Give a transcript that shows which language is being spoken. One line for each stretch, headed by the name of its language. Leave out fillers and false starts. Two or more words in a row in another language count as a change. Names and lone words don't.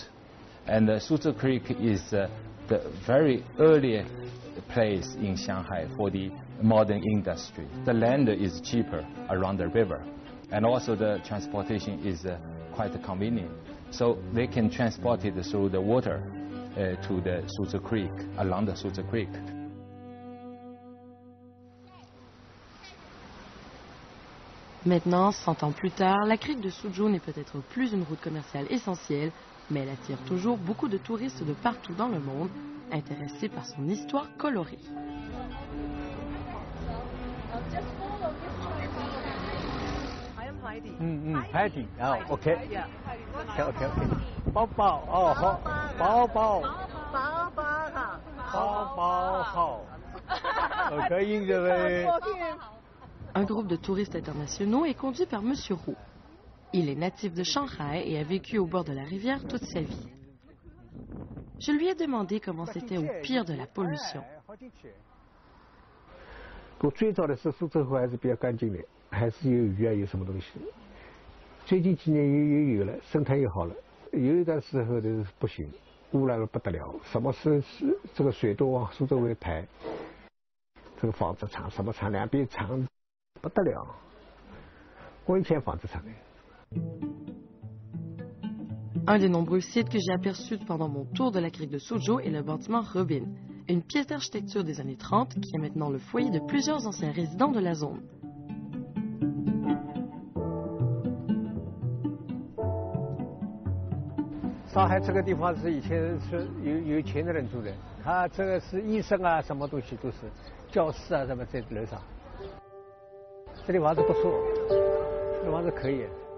English: And Suzhou Creek is the very early place in Shanghai for the modern industry. The land is cheaper around the river, and also the transportation is quite convenient. So they can transport it through the water to the Suzhou Creek, along the Suzhou Creek.
French: Maintenant, 100 ans plus tard, la crique de Suzhou n'est peut-être plus une route commerciale essentielle, mais elle attire toujours beaucoup de touristes de partout dans le monde, intéressés par son histoire colorée. Heidi.
English: Oh, okay. Okay.
Chinese: 包包哦，好，包包好，可以的呗。
French: Un groupe de touristes internationaux est conduit par M. Roux. Il est natif de Shanghai et a vécu au bord de la rivière toute sa vie. Je lui ai demandé comment c'était au pire de la pollution.
Chinese: 最早的是苏州河还是比较干净的，还是有鱼啊，有什么东西。最近几年又有了，生态又好了。有一段时候的不行，污染的不得了，什么是这个水都往苏州围排，这个纺织厂什么厂两边厂不得了。我以前纺织厂的。
French: Un des nombreux sites que j'ai aperçus pendant mon tour de la crique de Suzhou est le bâtiment Robin, une pièce d'architecture des années 30 qui est maintenant le foyer de plusieurs anciens résidents de la zone.
Chinese: Shanghai 这个地方是以前是有钱的人住的，他这个是医生啊，什么东西都是，教室啊什么在楼上。这里房子不错，这房子可以。